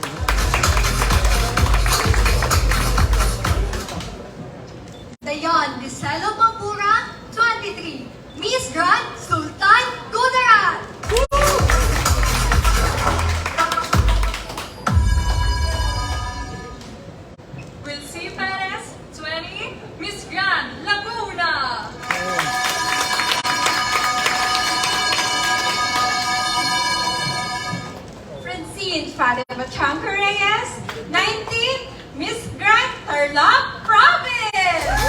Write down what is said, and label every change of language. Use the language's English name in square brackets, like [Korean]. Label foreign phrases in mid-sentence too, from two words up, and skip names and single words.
[Hiligaynon] Dayon Giselo Pampura, 23, Miss Grand Sultan Kudarat. Wilcy Perez, 20, Miss Grand Laguna. Francine Fatima Chanco Reyes, 19, Miss Grand Tarlac Province.